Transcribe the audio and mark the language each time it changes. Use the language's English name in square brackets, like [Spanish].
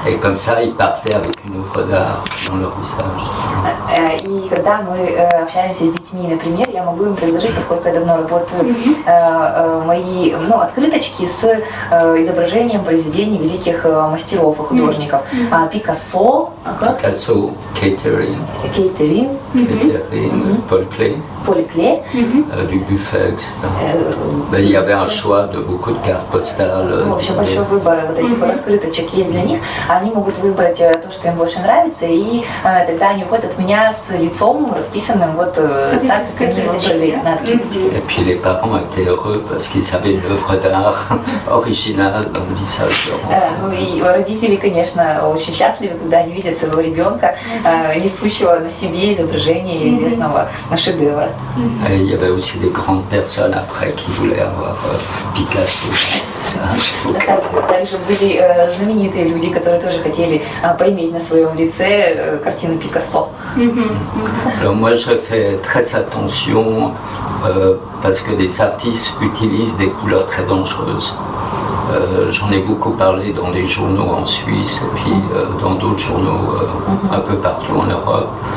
[French] Et comme ça, ils partaient avec une œuvre d'art dans leur visage. [Russian] И когда мы общаемся с детьми, например, я могу им предложить, поскольку я давно работаю, мои открыточки с изображением произведений великих мастеров и художников. Пикассо, [French] Picasso, Catherine, Paul Klee, Dubuffet, etc. Mais il y avait un choix de beaucoup de cartes postales. [Russian] В общем, большой выбор вот этих вот открыточек есть для них. Они могут выбрать то, что им больше нравится, и тогда они уходят от меня с лицом, расписанным вот так, как они выбрали на открыточке. [French] Et puis les parents étaient heureux parce qu'ils avaient une œuvre d'art originale dans le visage de leur enfant. [Russian] Ну и родители, конечно, очень счастливы, когда они видят своего ребенка, несущего на себе изображение известного шедевра. [French] Et il y avait aussi des grandes personnes après qui voulaient avoir Picasso. [Russian] Также были знаменитые люди, которые тоже хотели поиметь на своем лице картину Пикассо. [French] Alors moi je fais très attention parce que des artistes utilisent des couleurs très dangereuses. J'en ai beaucoup parlé dans les journaux en Suisse et puis dans d'autres journaux un peu partout en Europe.